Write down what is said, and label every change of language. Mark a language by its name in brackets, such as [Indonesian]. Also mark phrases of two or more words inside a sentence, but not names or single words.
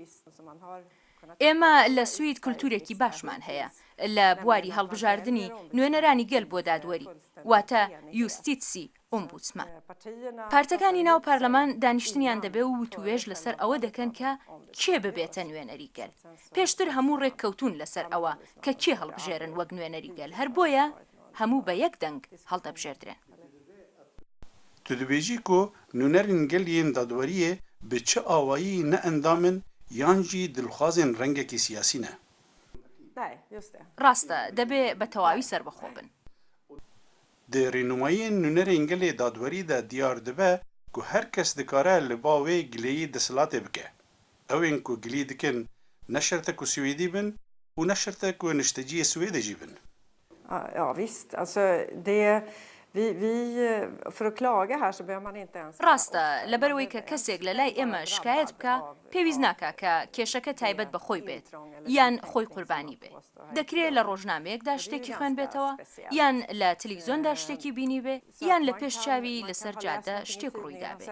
[Central Kurdish] ئێمە لە سوید کولتورێکی باشمان هەیە لە بواری هەڵبژاردننی نوێنەرانی گەل بۆ دادوەری، واتە یوستیتسی ئۆمبودسمان. پارتەکانی ناو پارلەمان دانیشتنیان دەبێ و وتوێژ لەسەر ئەوە دەکەن کە کێ ببێتە نوێنەری گەل. پێشتر هەموو ڕێککەوتون لەسەر ئەوە کە کێ هەڵبژێرن وەک نوێنەری گەل، هەر بۆیە هەموو بە یەک دەنگ هەڵدەبژێردرێن. [Kurdish] Tu dibêjî ku nûnerên gel yên dadweriyê bi çi awayî ne endamin yan jî dilxwazên rengekî siyasî ne? [Central Kurdish] ڕاستە دەبێ بە تەواوی سەربەخۆ بن. [Kurdish] Di rênûmayiyên nûnerên gelê dadwerî de diyar dibe ku her kes dikare li ba wê gileyî desilatê bike. Ewên ku gilî dikin ne şert e ku Swêdî bin û ne şert e ku nişteciyê Swêdê jî bin. [Swedish] Ja visst, alltså det för att klaga här så behöver man inte ens. [Central Kurdish] ڕاستە لەبەرەوەی کە کەسێک لە لای ئێمە شکایەت بکە پێویست ناکە کە کێشەکە تایبەت بە خۆی بێت یان خۆی قوربانی بێت. دەکرێت لە ڕۆژنامەیەکدا شتێکی خوێن بێتەوە، یان لە تەلەڤیزۆندا شتێکی بینی بێ، یان لە پێش چاوی لەسەر جادە شتێک ڕوویدا بێت.